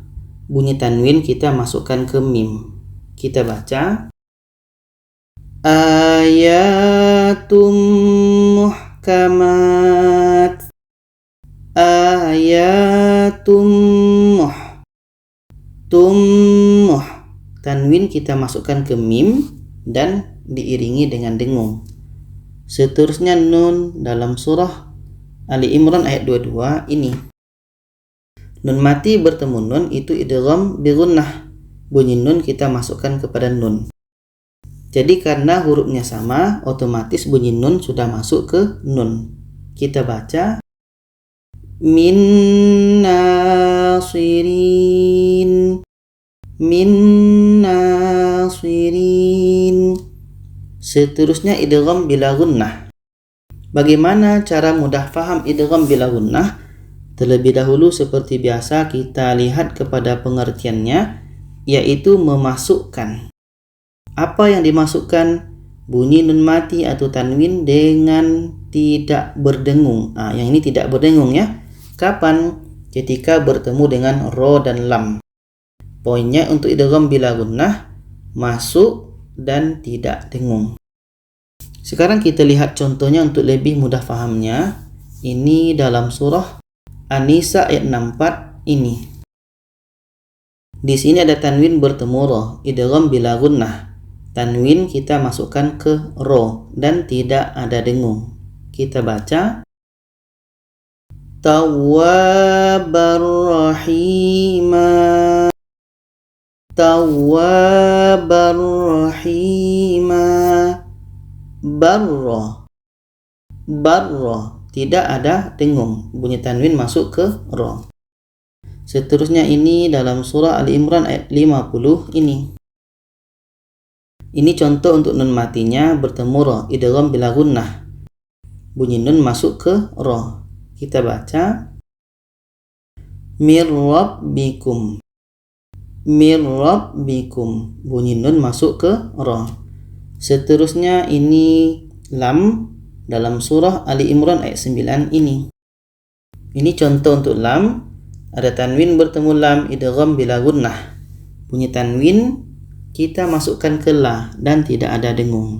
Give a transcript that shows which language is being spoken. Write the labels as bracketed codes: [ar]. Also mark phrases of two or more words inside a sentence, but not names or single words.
[id] Bunyi tanwin kita masukkan ke mim. Kita baca [ar] ayatum muhkamat, ayatum muh, [id] tanwin kita masukkan ke mim dan diiringi dengan dengung. Seterusnya nun dalam surah Ali Imran ayat 22 ini. Nun mati bertemu nun itu [ar] idgham bi gunnah. [id] Bunyi nun kita masukkan kepada nun. Jadi karena hurufnya sama, otomatis bunyi nun sudah masuk ke nun. Kita baca [ar] min nasirin, min nasirin. Seterusnya idgham bila gunnah. [id] Bagaimana cara mudah faham idgham bila gunnah? Terlebih dahulu seperti biasa kita lihat kepada pengertiannya, yaitu memasukkan. Apa yang dimasukkan? Bunyi nun mati atau tanwin dengan tidak berdengung. Yang ini tidak berdengung ya. Kapan? Ketika bertemu dengan ro dan lam. Poinnya untuk [ar] idgham bila gunnah, [id] masuk dan tidak dengung. Sekarang kita lihat contohnya untuk lebih mudah fahamnya. Ini dalam surah An-Nisa ayat 64 ini. Di sini ada tanwin bertemu ro, [ar] idgham bila gunnah. [id] Tanwin kita masukkan ke ro dan tidak ada dengung. Kita baca [ar] tawwabar rahima, tawwabar rahima, barra, barra, [id] tidak ada dengung. Bunyi tanwin masuk ke ro. Seterusnya ini dalam surah Ali Imran ayat 50 ini. Ini contoh untuk nun matinya bertemu ro, [ar] idgham bila gunnah. [id] Bunyi nun masuk ke ro. Kita baca [ar] mir rabbikum, mir rabbikum. [id] Bunyi nun masuk ke ro. Seterusnya ini lam dalam surah Ali Imran ayat 9 ini. Ini contoh untuk lam. Ada tanwin bertemu lam, [ar] idgham bila gunnah. [id] Bunyi tanwin kita masukkan ke la dan tidak ada dengung.